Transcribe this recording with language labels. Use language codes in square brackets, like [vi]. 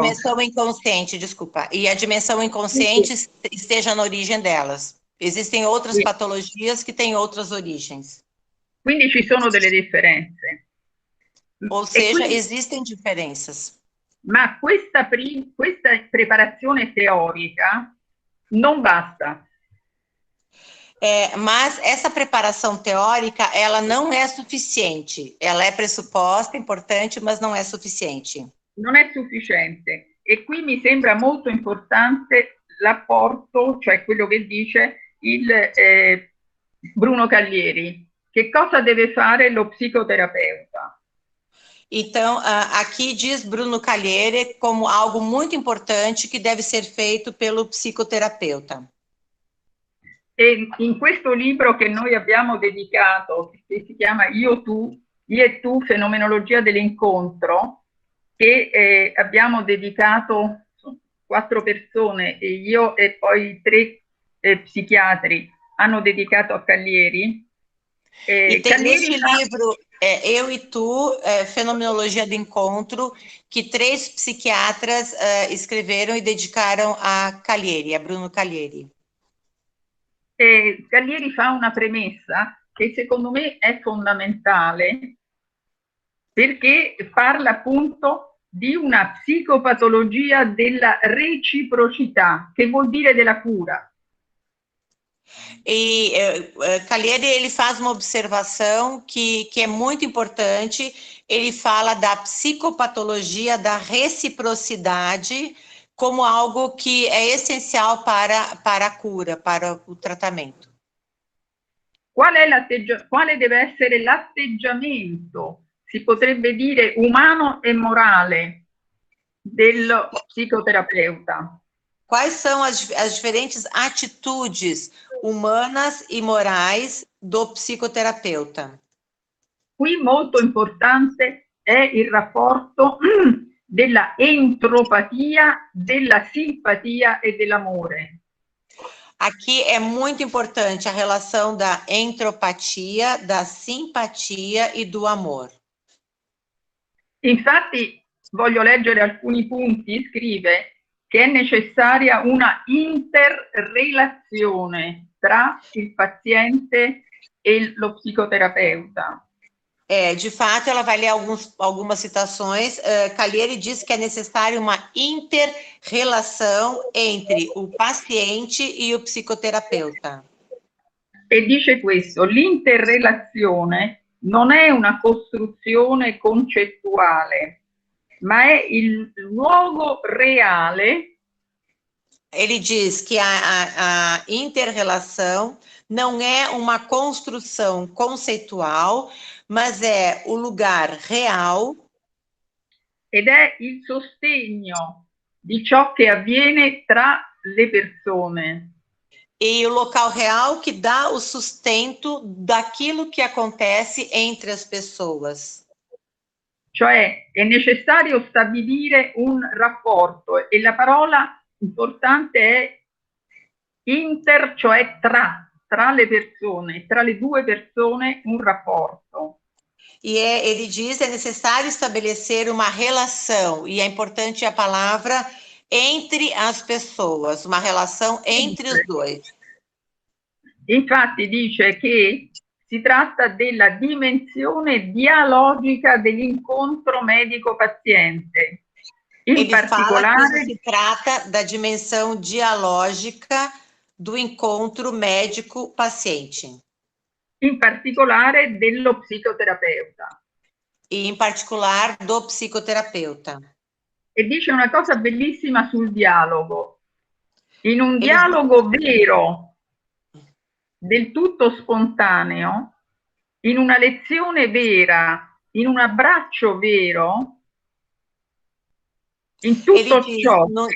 [pt] dimensão inconsciente, desculpa, e a dimensão inconsciente esteja na origem delas. Existem outras patologias que têm outras origens. [it] Quindi ci sono delle differenze. [pt] Ou seja, existem diferenças. [it] Ma questa preparazione teorica non basta. [pt] Mas essa preparação teórica, ela não é suficiente. Ela é pressuposta, importante, mas não é suficiente. [it] Non è sufficiente. E qui mi sembra molto importante l'apporto, cioè quello che dice il Bruno Caglieri. Che cosa deve fare lo psicoterapeuta? [pt] Então, aqui diz Bruno Caglieri como algo muito importante que deve ser feito pelo psicoterapeuta. [it] E in questo libro che noi abbiamo dedicato, che si chiama Io e tu, fenomenologia dell'incontro, che abbiamo dedicato 4 persone, e io e poi 3 psichiatri hanno dedicato a Caglieri. [pt] E tem nesse livro Eu e Tu, Fenomenologia do Encontro, que 3 psiquiatras escreveram e dedicaram a Caglieri, a Bruno Caglieri. [it] Caglieri fa una premessa che secondo me è fondamentale, perché parla appunto di una psicopatologia della reciprocità, che vuol dire della cura. [pt] E Caglieri, ele faz uma observação que é muito importante. Ele fala da psicopatologia da reciprocidade como algo que é essencial para a cura, para o tratamento. [it] Quale deve essere l'atteggiamento, si potrebbe dire umano e morale, dello psicoterapeuta? [pt] Quais são as diferentes atitudes humanas e morais do psicoterapeuta? [it] Qui molto importante è il rapporto della entropatia, della simpatia e dell'amore. [pt] Aqui é muito importante a relação da entropatia, da simpatia e do amor. [it] Infatti, voglio leggere alcuni punti, scrive che è necessaria una interrelazione tra il paziente e lo psicoterapeuta. [pt] De fato, ela vai ler algumas citações. Caglieri diz que é necessária uma inter-relação entre o paciente e o psicoterapeuta. [it] E dice questo: l'interrelazione non è una costruzione concettuale, ma è il luogo reale. [pt] Ele diz que a inter-relação não é uma construção conceitual, mas é o lugar real. [it] Ed è il sostegno di ciò che avviene tra le persone. [pt] E o local real que dá o sustento daquilo que acontece entre as pessoas. [it] Cioè è necessario stabilire un rapporto, e la parola importante è inter, cioè tra le persone, tra le due persone un rapporto. [pt] Ele diz que é necessário estabelecer uma relação, e é importante a palavra entre as pessoas, uma relação entre os dois. [it] Infatti dice che si tratta della dimensione dialogica dell'incontro medico-paziente. [pt] Ele fala que se trata da dimensão dialógica do encontro médico-paciente. [it] In particolare dello psicoterapeuta. [pt] E in particolare do psicoterapeuta. [it] E dice una cosa bellissima sul dialogo. In un dialogo vero, del tutto spontaneo, in una lezione vera, in un abbraccio vero, in tutto ciò.